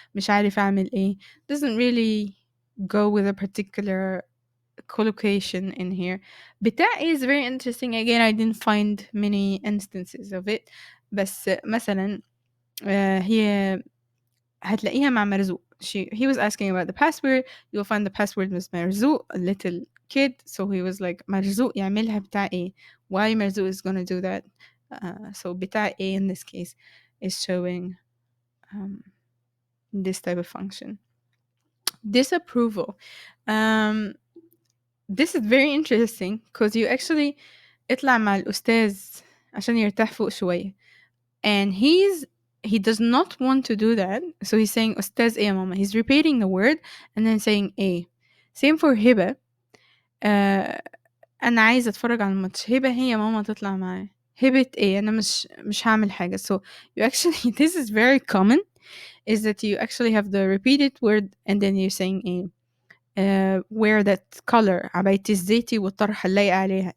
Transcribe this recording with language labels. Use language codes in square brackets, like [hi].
[ar] مش عارف أعمل إيه [en] doesn't really go with a particular collocation in here. بتاع is very interesting. Again, I didn't find many instances of it. [ar] بس مثلا هي هتلاقيها مع مرزوق. [en] He was asking about the password. You'll find the password was مرزوق, a little kid. So he was like, [ar] مرزوق يعملها بتاع إيه? [en] Why مرزوق is gonna do that? So بتاع إيه in this case is showing this type of function. Disapproval. This is very interesting because you actually [ar] اطلع مع الأستاذ عشان يرتاح فوق شوية. [en] And he does not want to do that. So he's saying [ar] أستاذ إيه يا ماما. [en] He's repeating the word and then saying إيه. Same for هبة. [ar] أنا عايزة أتفرج على الماتش. هبة هي يا ماما تطلع معايا. هبة إيه؟ أنا مش هعمل حاجة. [en] So you actually, this is very common, is that you actually have the repeated word and then you're saying إيه. wear that color. [ar] عبايتي الزيتي والطرحة اللايقة عليها.